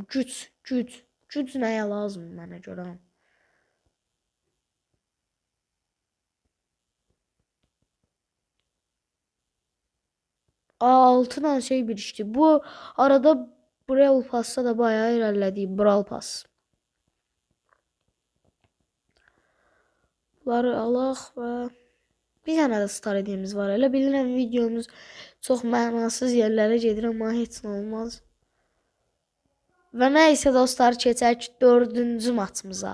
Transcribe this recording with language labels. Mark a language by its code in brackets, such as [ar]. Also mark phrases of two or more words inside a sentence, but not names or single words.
[az] Güc nəyə lazım mənə görə? [tr] 6 tane şey birişti. Bu arada Brawl Pass'ta da bayağı ilerledi. Brawl Pass. [az] Bunları alaq və bir dənə də star hediyemiz var. Elə bilirəm videomuz çox mənasız yerlərə gedir, amma heç nə olmaz. Və nəysə dostlar, keçək 4-cü maçımıza.